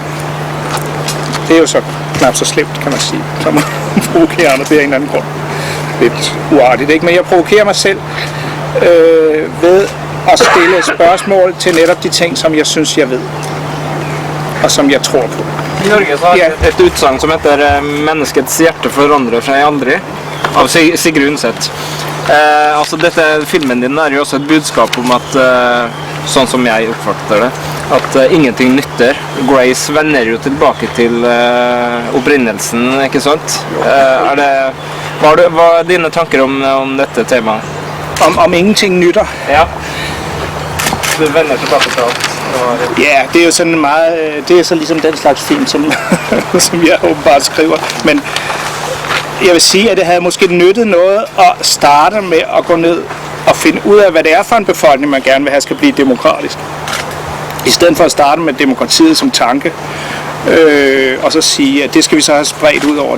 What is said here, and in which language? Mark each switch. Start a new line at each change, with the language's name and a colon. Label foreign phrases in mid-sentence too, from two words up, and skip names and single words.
Danish: Det er jo så knap så slemt, kan man sige, som at provokere andre. Det er en eller anden grund. Lidt uartigt, ikke? Men jeg provokerer mig selv ved at stille spørgsmål til netop de ting, som jeg synes, jeg ved. Og som jeg tror på.
Norwegian: I Norge så har et utsagn, som heter «Menneskets hjerte forandrer seg aldri», av Sigrid Undset. Altså dette filmen din er jo også et budskap om at, sånn som jeg oppfatter det, at ingenting nytter. Grace vender jo tilbake til opprinnelsen, ikke sant? Hva er dine tanker om dette temaet? Om ingenting nytter? Ja. Du vender tilbake til alt.
Danish: Ja, det er jo sådan meget, det er så ligesom den slags film, som, som jeg åbenbart skriver. Men jeg vil sige, at det havde måske nyttet noget at starte med at gå ned og finde ud af, hvad det er for en befolkning, man gerne vil have skal blive demokratisk. I stedet for at starte med demokratiet som tanke, og så sige, at det skal vi så have spredt ud over.